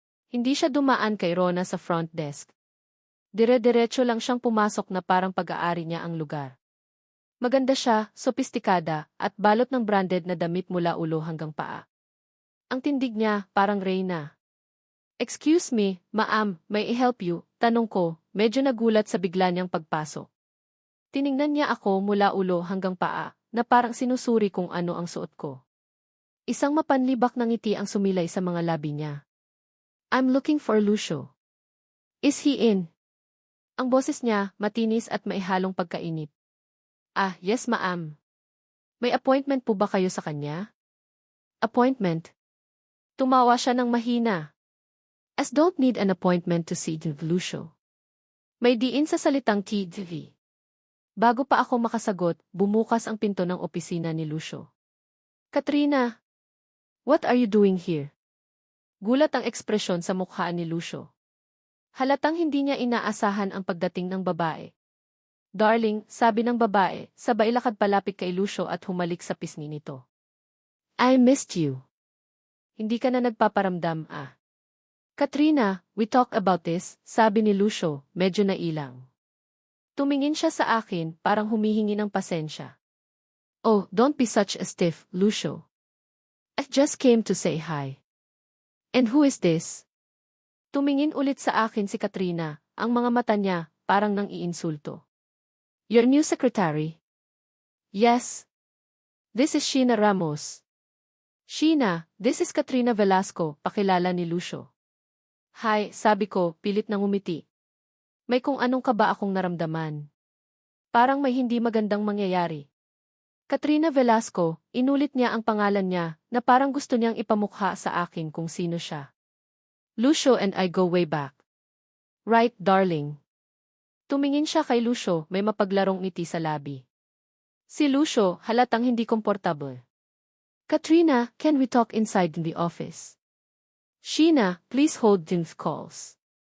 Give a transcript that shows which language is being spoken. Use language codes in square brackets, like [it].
[tl] Hindi siya dumaan kay Rona sa front desk. Dire-diretso lang siyang pumasok na parang pag-aari niya ang lugar. Maganda siya, sopistikada, at balot ng branded na damit mula ulo hanggang paa. Ang tindig niya, parang reyna. [en] "Excuse me, ma'am, may I help you?" [tl] Tanong ko, medyo nagulat sa bigla niyang pagpasok. Tiningnan niya ako mula ulo hanggang paa, na parang sinusuri kung ano ang suot ko. Isang mapanlibak na ngiti ang sumilay sa mga labi niya. [en] "I'm looking for Lucio. Is he in?" [tl] Ang boses niya, matinis at maihalong pagkainip. "Ah, yes ma'am. May appointment po ba kayo sa kanya?" "Appointment?" Tumawa siya ng mahina. [en] "As don't need an appointment to see Lucio." [tl] May diin sa salitang TV. Bago pa ako makasagot, bumukas ang pinto ng opisina ni Lucio. [en] "Katrina, what are you doing here?" [tl] Gulat ang ekspresyon sa mukha ni Lucio. Halatang hindi niya inaasahan ang pagdating ng babae. "Darling," sabi ng babae, sabay lakad palapit kay Lucio at humalik sa pisngi nito. [en] "I missed you. [tl] Hindi ka na nagpaparamdam, ah." "Katrina, [en] we talk about this," [tl] sabi ni Lucio, medyo nailang. Tumingin siya sa akin, parang humihingi ng pasensya. [en] "Oh, don't be such a stiff, [tl] Lucio. [en] I just came to say hi." "And who is this?" [tl] Tumingin ulit sa akin si Katrina, ang mga mata niya, parang nang iinsulto. [en] "Your new secretary?" "Yes. This is Sheena Ramos." "Sheena, this is Katrina Velasco," [tl] pakilala ni Lucio. "Hi," sabi ko, pilit na ngumiti. May kung anong kaba akong naramdaman. Parang may hindi magandang mangyayari. Katrina Velasco, inulit niya ang pangalan niya, na parang gusto niyang ipamukha sa akin kung sino siya. [en] "Lucio and I go way back." "Right, darling." [tl] Tumingin siya kay Lucio, may mapaglarong ngiti sa labi. Si Lucio, halatang hindi komportable. [en] "Katrina, can we talk inside in the office?" "Sheena, please hold these calls."